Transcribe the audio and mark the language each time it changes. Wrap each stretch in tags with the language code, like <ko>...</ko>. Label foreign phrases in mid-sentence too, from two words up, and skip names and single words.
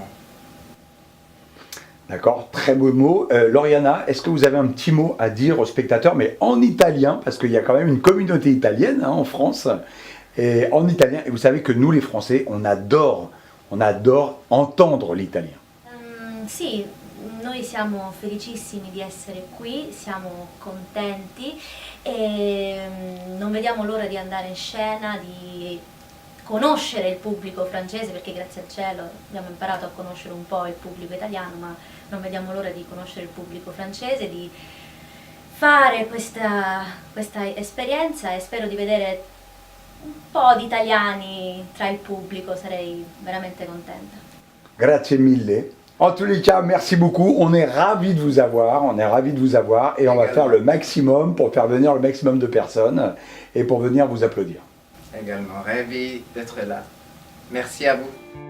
<fr>D'accord, très beau mot. Loriana, est-ce que vous avez un petit mot à dire aux spectateurs, mais en italien, parce qu'il y a quand même une communauté italienne en France, et en italien, et vous savez que nous les Français, on adore entendre l'italien.</fr> <it>Sì, noi siamo felicissimi di essere qui, siamo contenti e non vediamo l'ora di andare in scena, di conoscere il pubblico francese, perché grazie al cielo abbiamo imparato a conoscere un po' il pubblico italiano, ma non vediamo l'ora di conoscere il pubblico francese, di fare questa esperienza e spero di vedere un po' di italiani tra il pubblico, sarei veramente contenta. Grazie mille.</it> <fr>En tous les cas, merci beaucoup. On est ravis de vous avoir. Et on va faire le maximum pour faire venir le maximum de personnes et pour venir vous applaudir. Également ravi d'être là. Merci à vous.</fr>